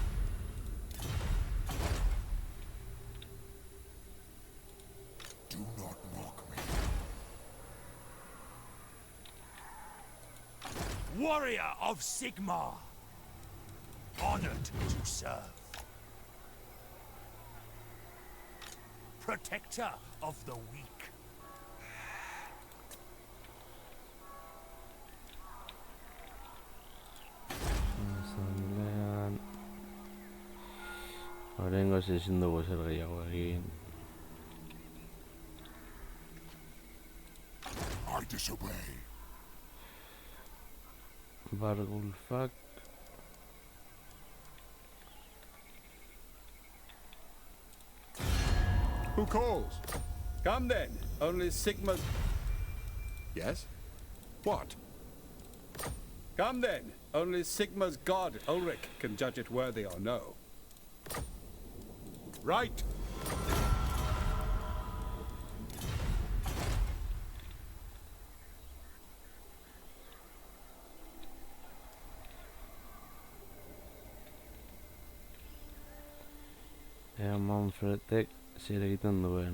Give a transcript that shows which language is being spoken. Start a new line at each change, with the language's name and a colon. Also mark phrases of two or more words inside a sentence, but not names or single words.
English: Do not mock me. Warrior of Sigma. Honored to serve. Protector of the weak. Asamblean.
Basque: Horrengoz ezin dugu zer gehiago egin.
English: I disobey. Bargulfak. who calls? Come then. Only Sigma's. Yes? What? Come then. Only Sigma's god, Ulrich, can judge it worthy or no. Right.
Basque: Ea Manfredek zer egiten duen.